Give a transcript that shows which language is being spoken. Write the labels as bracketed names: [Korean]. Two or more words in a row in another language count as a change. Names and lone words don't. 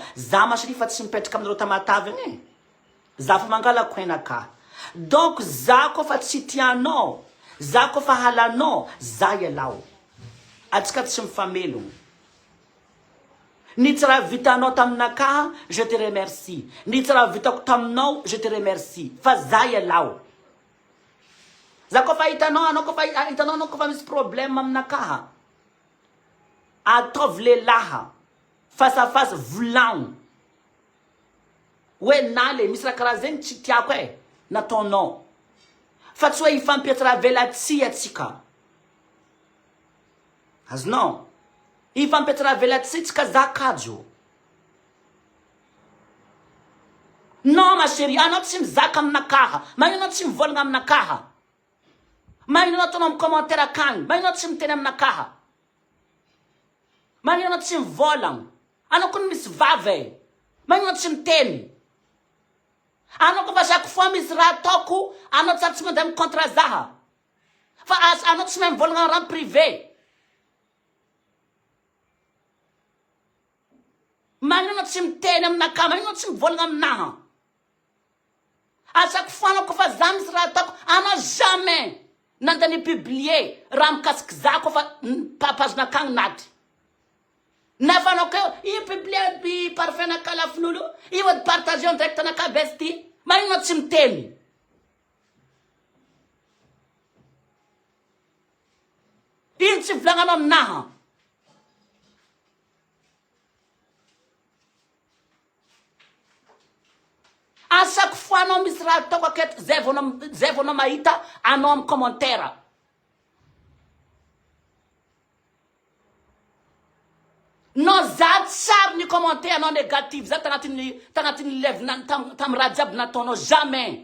[Malagasy] Za [French] ma chérie [Malagasy] fa tsy mipetraka aminareo Tamatavy agny. Za fa mangalako henaka. Donc za koa fa tsy tianao. Za koa fa halanao. Za ialao. Atsika tsy mifamelogno. Ni tsy raha vitanao taminaka, [French] je te remercie. [Malagasy] Ni tsy raha vitako taminao, [French] je te remercie. [Malagasy] Fa za ialao. Za koa fa hitanao, anao koa fa hitanao, anao koa fa misy problème aminaka. Ataovy lelaha. [French] Face à face volagno. [Malagasy] Hoe nale, misy raha karaha zegny tsy tiako e. Nataonao. Fa tsy hoe ifampiatra velatsia atsika. Azonao? Ifampiatra velatsia tsika za kajo. [French] Non ma chérie, [Malagasy] anao tsy mizaka aminakaha. Magnino anao tsy mivolagna aminakaha. Magnino anao ataonao amin'ny commentaire akagny. Magnino anao tsy miteny aminakaha. Magnino anao tsy mivolagna. Anao koa misy vava e. Magnino anao tsy miteny. Anao koa fa [French] chaque fois [Malagasy] misy raha ataoko, anao tsara tsy mandeha amin'ny contre zaha. Fa anao tsy mahay mivolagna raha privé. Manino tsy miteny aminakah, manino tsy mivolagna aminaha. [French] À chaque fois [Malagasy] anao kofa za misy raha ataoko, anao jamais nandany publier raha mikasiky za kofa page-nakagny naty. Nefa anao keo, i publier i parfait-nakah lafin'olo, i ody [French] partager direct [Malagasy] anakah besty. Manino tsy miteny. Ino tsy volagnanao aminaha. [French] À chaque fois [Malagasy] anao misy raha ataoko aketo, zay vao anao mahita anao amin'ny commentaire. No za tsara ny commentaire anao négatif, za tagnatin'ny levina tam raha jiaby nataonao, jamais.